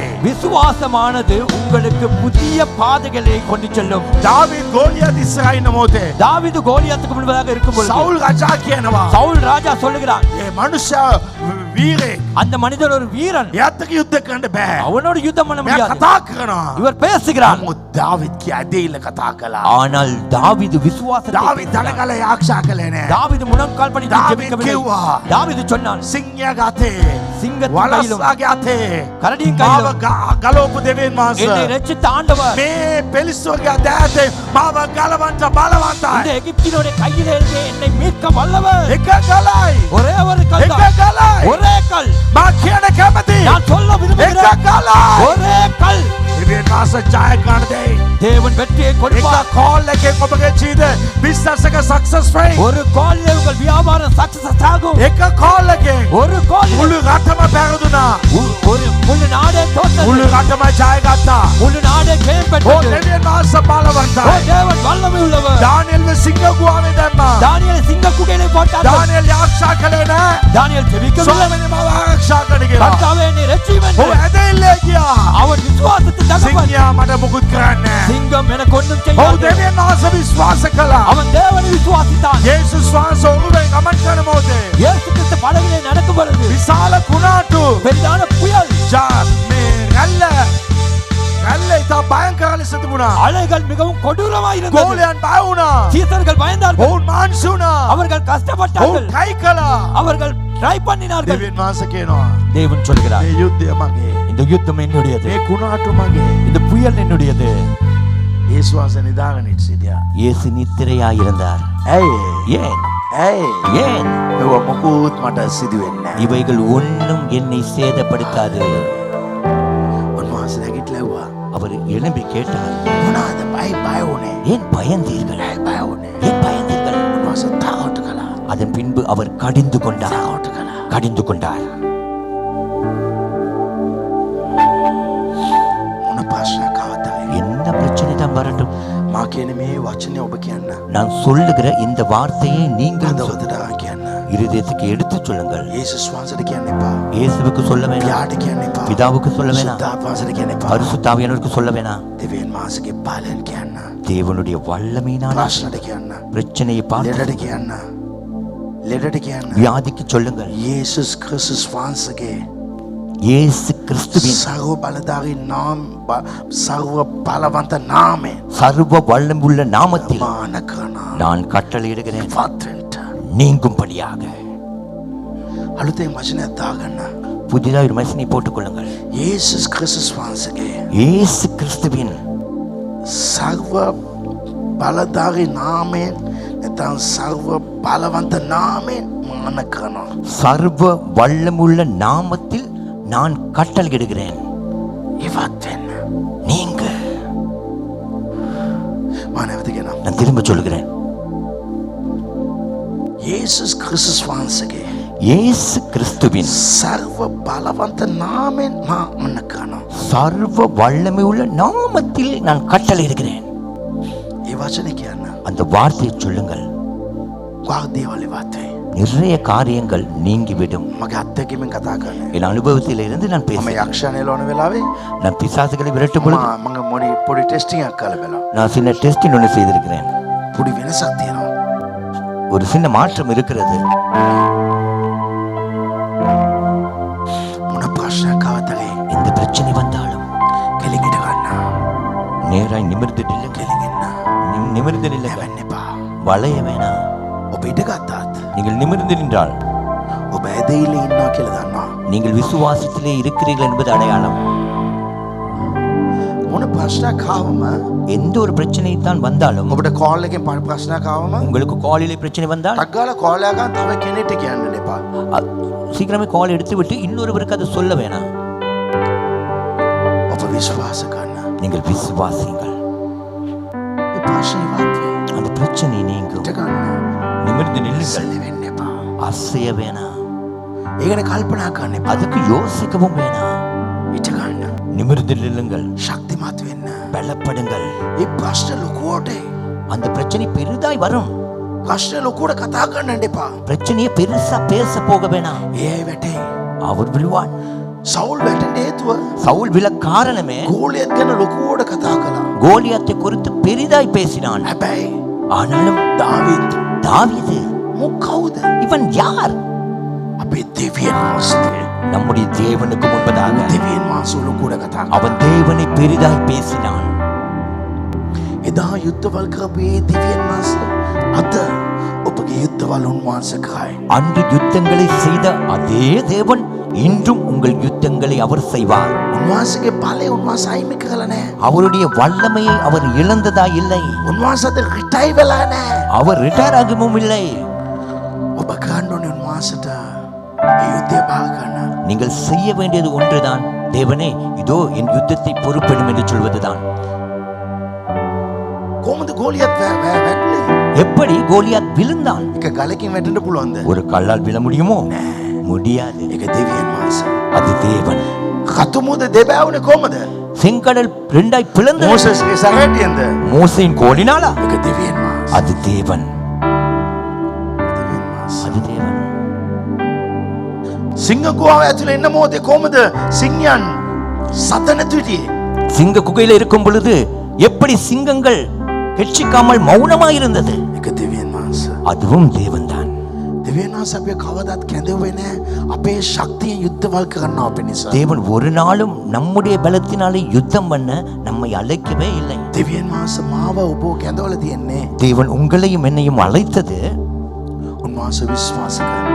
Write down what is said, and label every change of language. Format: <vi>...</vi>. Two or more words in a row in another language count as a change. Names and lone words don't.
<ta>விசுவாசமானது உங்களுக்கு புதிய பாதைகளை கொண்டு செல்லும்.</ta> <si>දාවිද් ගෝලියත් ඉස්සරහින් මොතේ</si> <ta>தாவீது கோலியாத்துக்கு முன்பதாக இருக்கும்போது</ta> <si>සවුල් රජා කියනවා.</si> <ta>சவுல் ராஜா சொல்லுகிறான்,</ta> <si>ඒ මනුෂ්‍ය වීරයෙක්.</si> <ta>அந்த மனிதன் ஒரு வீரன்,</ta> <si>එයාත් එක්ක යුද්ධ කරන්න බෑ.</si> <ta>அவனோடு யுத்தம் பண்ண</ta> <si>මෙයා</si> <ta>முடியாது.</ta> <si>කතා කරනවා.</si> <ta>இவர் பேசுகிறான்.</ta> <si>නමුත් දාවිද් කිය ඇදහිල්ල කතා කළා.</si> <ta>ஆனால் தாவீது விசுவாசத்தை</ta> <si>දාවිද්</si> <ta>பேசினார்.</ta> <si>දනකල යාක්ෂා කළේ නෑ.</si> <ta>தாவீது முழங்கால் படிட்டு தாவீது ஜெபிக்கவில்லை. கிவா. தாவீது சொன்னான்,</ta> <si>සිංහයාගේ අතේ</si> <ta>சிங்கத்தின் கையிலும்</ta> <si>වලස්සාගේ අතේ</si> <ta>கரடியின்</ta> <si>මාව</si> <ta>கையிலும்</ta> <si>ගලවපු දෙවියන්</si> <ta>என்னை</ta> <si>වහන්සේ</si> <ta>ரட்சித்த ஆண்டவர்</ta> <si>මේ පෙලිස්සෝගේ අතේ මාව ගලවන්න බලවන්තයි.</si> <ta>இந்த எகிப்தினுடைய கையிலே இருந்து என்னை மீட்க வல்லவர்.</ta> <si>එක ගලයි</si> <ta>ஒரே ஒரு கல்</ta> <si>එක</si> <ta>தான்.</ta> <si>ගලයි</si> <ta>ஒரே கல்.</ta> <si>මා කියන කැමති</si> <ta>நான் சொல்ல</ta> <si>එක</si> <ta>விரும்புகிறேன்.</ta> <si>ගලයි</si> <ta>ஒரே கல்.</ta> <si>දෙවියන් වහන්සේ ජය ගන්න දෙයි.</si> <ta>தேவன் வெற்றியை</ta> <si>එක</si> <ta>கொடுப்பார்.</ta> <si>කෝල් එකෙන් ඔබගේ ජීවිතේ බිස්නස් එක සක්සස් වෙයි.</si> <ta>ஒரு காலில் உங்கள் வியாபாரம் சக்சஸ் ஆகும்.</ta> <si>එක කෝල් එකෙන්</si> <ta>ஒரு காலில்</ta> <si>මුළු රටම පැරදුනා.</si> <ta>ஒரு முழு நாடே தோற்றது.</ta> <si>මුළු රටම ජය ගත්තා.</si> <ta>முழு நாடே ஜெயம் ඕ பெற்றது.</ta> <si>දෙවියන් වහන්සේ ஓ බලවන්තයි.</si> <ta>தேவன் வல்லமை உள்ளவர்.</ta> <si>දානියෙල්ව සිංහ ගුහාවේ දැම්මා.</si> <ta>தானியேலை சிங்க குகையிலே போட்டார்கள்.</ta> <si>දානියෙල් යාක්ෂා කළේ නැහැ.</si> <ta>தானியேல் ஜெபிக்கவில்லை.</ta> <si>ස්වාමීනි මම ආරක්ෂා කරන්න කියලා.</si> <ta>கர்த்தாவே என்னை ரட்சியும்</ta> <si>ඔව්</si> <ta>என்று</ta> <si>ඇදෙල්ලේ ගියා.</si> <ta>அவன் விசுவாசத்தின் தகப்பன்.</ta> <si>සිංහයා මට මුකුත් කරන්නේ නැහැ.</si> <ta>சிங்கம் எனக்கு ஒன்றும்</ta> <si>ඔව්</si> <ta>செய்யாது.</ta> <si>දෙවියන් වහන්සේ විශ්වාස කළා.</si> <ta>அவன் தேவனை விசுவாசித்தான்.</ta> <si>යේසුස් වහන්සේ ඔරුවෙන් ගමන් කරන මොහොතේ</si> <ta>இயேசு கிறிஸ்து படகிலே நடக்கும் பொழுது</ta> <si>විශාල කුණාටු</si> <ta>பெரிதான புயல்,</ta> <si>මේ රැල්ල ඉතා භයංකර ලෙස තිබුණා.</si> <ta>அலைகள் மிகவும் கொடூரமாய் இருந்தது.</ta> <si>ගෝලයන් බය වුණා.</si> <ta>சீசர்கள் பயந்தார்கள்.</ta> <si>ඔවුන් මාංශ වුණා.</si> <ta>அவர்கள் கஷ்டப்பட்டார்கள்.</ta> <si>ඔවුන් කයි කළා.</si> <ta>அவர்கள் ட்ரை பண்ணினார்கள்.</ta> <si>දෙවියන් වහන්සේ කියනවා</si> <ta>தேவன் சொல்கிறார்,</ta> <si>මේ යුද්ධය මගේ.</si> <ta>இந்த யுத்தம் என்னுடையது,</ta> <si>මේ කුණාටු මගේ.</si> <ta>இந்த புயல் என்னுடையது.</ta> <si>යේසුස් වහන්සේ නිදාගෙන සිටියා.</si> <ta>இயேசு நித்திரையாயிருந்தார்.</ta> <si>ඇයි?</si> <ta>ஏன்?</ta> <si>ඇයි?</si> <ta>ஏன்?</ta> <si>මේව මොකුත් මට සිදු වෙන්නේ නැහැ.</si> <ta>இவைகள் ஒன்றும் என்னை சேதப்படுத்தாது.</ta> <si>උන්වහන්සේ නැගිටලා</si> <ta>அவர் எழும்பி கேட்டார்,</ta> <si>මොනවාද බය වුණේ?</si> <ta>ஏன் பயந்தீர்கள்?</ta> <si>ඇයි බය වුණේ?</si> <ta>ஏன் பயந்தீர்கள்?</ta> <si>උන්වහන්සේ තාවට කළා.</si> <ta>அதன் பின்பு அவர் கடிந்து கொண்டார்.</ta> <si>තාවට කළා.</si> <ta>கடிந்து கொண்டார்.</ta> <si>මොන ප්‍රශ්නයක් ආවද?</si> <ta>என்ன பிரச்சனை தான் வரட்டும்,</ta> <si>මා කියන මේ වචනේ ඔබ කියන්න.</si> <ta>நான் சொல்லுகிற இந்த வார்த்தையை நீங்கள்</ta> <si>හදවතට කියන්න.</si> <ta>இருதயத்துக்கு எடுத்துச் சொல்லுங்கள்.</ta> <si>යේසුස් වහන්සේට කියන්න එපා.</si> <ta>இயேசுவுக்கு சொல்ல வேணாம்,</ta> <si>පියාට කියන්න එපා.</si> <ta>பிதாவுக்கு சொல்ல வேணாம்,</ta> <si>සුද්ධාත්මවහන්සේට කියන්න එපා.</si> <ta>பரிசுத்தாவியானவருக்கு சொல்ல வேணாம்.</ta> <si>දෙවියන් වහන්සේගේ බලෙන් කියන්න.</si> <ta>தேவனுடைய வல்லமையினால்</ta> <si>ප්‍රශ්නට කියන්න.</si> <ta>பிரச்சனையை பார்த்து</ta> <si>ලෙඩට කියන්න. ලෙඩට කියන්න.</si> <ta>வியாதிக்கு சொல்லுங்கள்.</ta> <si>යේසුස් ක්‍රිස්තුස් වහන්සේගේ</si> <ta>இயேசு கிறிஸ்துவின்</ta> <si>සර්ව බලධාරී නාම සර්ව බලවන්ත නාමයෙන්</si> <ta>சர்வ வல்லமுள்ள நாமத்தில்</ta> <si>මාන කරනවා.</si> <ta>நான் கட்டளையிடுகிறேன்,</ta> <si>වත්වෙන්ට</si> <ta>நீங்கும்படியாக.</ta> <si>අලුතෙන් වචනයක් දාගන්න.</si> <ta>புதிதாக ஒரு மெஷினை போட்டுக் கொள்ளுங்கள்.</ta> <si>යේසුස් ක්‍රිස්තුස් වහන්සේගේ</si> <ta>இயேசு கிறிஸ்துவின்</ta> <si>සර්ව බලධාරී නාමයෙන් නැත්නම් සර්ව බලවන්ත නාමයෙන් මාන කරනවා.</si> <ta>சர்வ வல்லமுள்ள நாமத்தில் நான் கட்டளையிடுகிறேன்,</ta> <si>ඉවත් වෙන්න.</si> <ta>நீங்க.</ta> <si>මම නැවත කියනවා.</si> <ta>நான் திரும்ப சொல்லுகிறேன்,</ta> <si>යේසුස් ක්‍රිස්තුස් වහන්සේගේ</si> <ta>இயேசு கிறிஸ்துவின்</ta> <si>සර්ව බලවන්ත නාමයෙන් මාන කරනවා.</si> <ta>சர்வ வல்லமையுள்ள நாமத்தில் நான் கட்டளையிடுகிறேன்.</ta> <si>ඒ වචනේ කියන්න.</si> <ta>அந்த வார்த்தையை சொல்லுங்கள்.</ta> <si>ගොඩක් දේවල් ඉවත් වෙයි.</si> <ta>நிறைய காரியங்கள் நீங்கிவிடும்.</ta> <si>මගේ අත්දැකීමෙන් කතා කරන්නේ.</si> <ta>என் அனுபவத்தில் இருந்து நான்</ta> <si>මම</si> <ta>பேசுகிறேன்.</ta> <si>යක්ෂණය ලෝන වෙලාවේ</si> <ta>நான் பிசாசுகளை விரட்டும் பொழுது</ta> <si>මම මොනි පොඩි ටෙස්ටිං එකක් කරලා බලනවා.</si> <ta>நான் சின்ன டெஸ்டிங் ஒன்று செய்திருக்கிறேன்.</ta> <si>පොඩි වෙනසක් තියෙනවා.</si> <ta>ஒரு சின்ன மாற்றம் இருக்கிறது.</ta> <si>මොන ප්‍රශ්නයක් ආවතලේ</si> <ta>இந்த பிரச்சனை வந்தாலும்</ta> <si>කෙලින් ඉඳ ගන්න.</si> <ta>நேராய் நிமிர்ந்து நில்லுங்க.</ta> <si>කෙලින් ඉන්න.</si> <ta>நிமிர்ந்து நில்லுங்க.</ta> <si>හැවෙන්න එපා.</si> <ta>வளைய வேணாம்.</ta> <si>ඔබ ඉඳ ගත්තාත්</si> <ta>நீங்கள் நிமிர்ந்து நின்றால்</ta> <si>ඔබ ඇදහිල්ලේ ඉන්නවා කියලා දන්නවා.</si> <ta>நீங்கள் விசுவாசத்திலே இருக்கிறீர்கள் என்பது அடையாளம்.</ta> <si>මොන ප්‍රශ්නයක් ආවම</si> <ta>எந்த ஒரு பிரச்சனை தான் வந்தாலும்,</ta> <si>ඔබට කෝල් එකෙන් ප්‍රශ්නයක් ආවම</si> <ta>உங்களுக்கு காலிலே பிரச்சனை வந்தால்</ta> <si>ටක් ගාලා කෝල් එක ගන්න තව කෙනෙක්ට කියන්න එපා.</si> <ta>சீக்கிரமே கால் எடுத்து விட்டு இன்னொருவருக்கு அதை சொல்ல வேணாம்.</ta> <si>ඔබ විශ්වාස කරන්න.</si> <ta>நீங்கள் விசுவாசிங்கள்.</ta> <si>ඒ ප්‍රශ්නේ ඉවත් වෙයි.</si> <ta>அந்த பிரச்சனை நீங்கும்.</ta> <si>ඉඳ ගන්න.</si> <ta>நிமிர்ந்து நில்லுங்கள்.</ta> <si>සල්ලි වෙන්න එපා.</si> <ta>அசைய வேணாம்.</ta> <si>ඒ ගැන කල්පනා කරන්න එපා.</si> <ta>அதுக்கு யோசிக்கவும் வேணாம்.</ta> <si>ඉඳ ගන්න.</si> <ta>நிமிர்ந்து நில்லுங்கள்.</ta> <si>ශක්තිමත් වෙන්න.</si> <ta>பலப்படுங்கள்.</ta> <si>ඒ ප්‍රශ්න ලොකුවට</si> <ta>அந்த பிரச்சனை பெரிதாய் வரும்.</ta> <si>ප්‍රශ්න ලොකුවට කතා කරන්න එපා.</si> <ta>பிரச்சனையை பெருசா பேச போக வேணாம்.</ta> <si>ඒ වැටේ.</si> <ta>அவர் விழுவான்.</ta> <si>සවුල් වැටෙන්න හේතුව</si> <ta>சவுல் விழ காரணமே</ta> <si>ගෝලියත් ගැන ලොකුවට කතා කළා.</si> <ta>கோலியாத்தை குறித்து பெரிதாய் பேசினான்.</ta> <si>හැබැයි</si> <ta>ஆனாலும்</ta> <si>දාවිත්</si> <ta>தாவீது</ta> <si>මොකවුද?</si> <ta>இவன் யார்?</ta> <si>අපේ දෙවියන් වහන්සේ.</si> <ta>நம்முடைய தேவனுக்கு முன்பதாக</ta> <si>දෙවියන් වහන්සේ ලොකුවට කතා කළා.</si> <ta>அவன் தேவனை பெரிதாய் பேசினான்.</ta> <si>එදා යුද්ධවල් කරපු ඒ දෙවියන් වහන්සේ අද ඔබගේ යුද්ධවල් උන්වහන්සේ කරයි.</si> <ta>அன்று யுத்தங்களை செய்த அதே தேவன் இன்றும் உங்கள் யுத்தங்களை அவர் செய்வார்.</ta> <si>උන්වහන්සේගේ බලය උන්වහන්සේ අයිමි කරලා නැහැ.</si> <ta>அவருடைய வல்லமையை அவர் இழந்ததா இல்லை.</ta> <si>උන්වහන්සේ අද රිටයි වෙලා නැහැ.</si> <ta>அவர் ரிட்டையர் ஆகவும் இல்லை.</ta> <si>ඔබ කරන්න ඕනේ උන්වහන්සේට ඒ යුද්ධය බාර ගන්න.</si> <ta>நீங்கள் செய்ய வேண்டியது ஒன்றுதான், தேவனே இதோ என் யுத்தத்தை பொறுப்பெடும் என்று சொல்வதுதான்.</ta> <si>කොහොමද ගෝලියත් වැටුනේ?</si> <ta>எப்படி கோலியாத் விழுந்தான்?</ta> <si>එක ගලකින් වැටෙන්න පුළුවන්ද?</si> <ta>ஒரு கல்லால் விழ முடியுமோ? முடியாது.</ta> <si>ඒක දෙවියන් වහන්සේ.</si> <ta>அது தேவன்.</ta> <si>කතුමුද දෙබෑවුනේ කොහමද?</si> <ta>செங்கடல் ரெண்டாய் பிளந்தது.</ta> <si>මෝසස්ගේ සරවැටියෙන්ද?</si> <ta>மோசேயின் கோலினாலா?</ta> <si>ඒක දෙවියන් වහන්සේ.</si> <ta>அது தேவன்.</ta> <si>දෙවියන් වහන්සේ.</si> <ta>அது தேவன்.</ta> <si>සිංහ ගුහාව ඇතුලේ ඉන්න මොහොතේ කොහමද සිංහයන් සත නැති හිටියේ?</si> <ta>சிங்க குகையில இருக்கும் பொழுது எப்படி சிங்கங்கள் கெட்சிக்காமல் மௌனமாய் இருந்தது?</ta> <si>ඒක දෙවියන් වහන්සේ.</si> <ta>அதுவும் தேவன்தான்.</ta> <si>දෙවියන් වහන්සේ අපේ කවදාත් කැඳවුවේ නැහැ. අපේ ශක්තියෙන් යුද්ධවල් කරනවා අපේ නිසා.</si> <ta>தேவன் ஒரு நாளும் நம்முடைய பலத்தினாலே யுத்தம் பண்ண நம்மை அழைக்கவே இல்லை.</ta> <si>දෙවියන් වහන්සේ මාව ඔබ කැඳවලා තියෙන්නේ.</si> <ta>தேவன் உங்களையும் என்னையும் அழைத்தது</ta> <si>උන්වහන්සේ විශ්වාස කරන්න.</si>